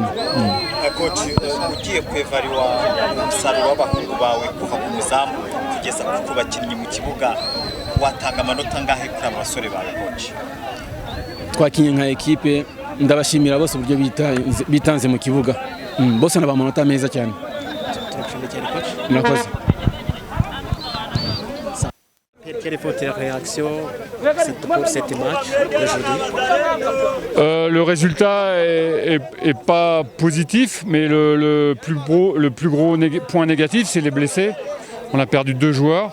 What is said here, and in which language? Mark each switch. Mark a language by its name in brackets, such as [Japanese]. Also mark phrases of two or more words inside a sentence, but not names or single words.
[Kinyarwanda] Coach, ugiye kwevariwa umusaruro w'abahungu bawe kuva ku muzamu kugeza ku bakinnyi mu kibuga, watanga amanota ngahe kuri abasore bawe coach? Twakinnye nka ekipe, ndabashimira bose uburyo bitanze mu kibuga, bose n'abamanota meza cyane. Murakoze. [French] Quelle est votre réaction pour cette match aujourd'hui? Le résultat est pas positif, mais le plus gros point négatif, c'est les blessés. On a perdu 2 joueurs.